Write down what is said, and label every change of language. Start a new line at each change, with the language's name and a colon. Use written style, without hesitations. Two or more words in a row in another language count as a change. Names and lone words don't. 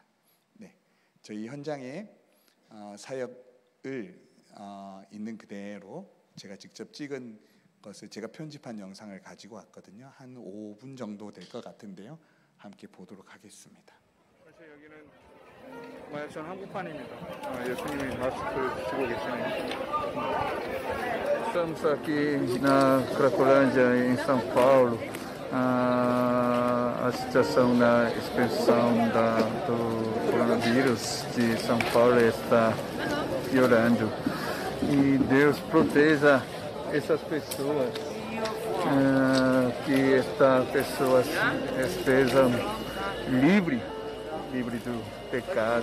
Korean: 네, 저희 현장에 사역을 있는 그대로 제가 직접 찍은 것을 제가 편집한 영상을 가지고 왔거든요. 한 5분 정도 될 것 같은데요. 함께 보도록 하겠습니다. 여기는 마약촌 한복판입니다. 예수님이 마스크를 쓰고 계시네요.
Portuguese: Estamos aqui na Cracolândia, em São Paulo. A situação na expansão do coronavírus de São Paulo está piorando. E Deus proteja essas pessoas, que estas pessoas estejam livres do pecado.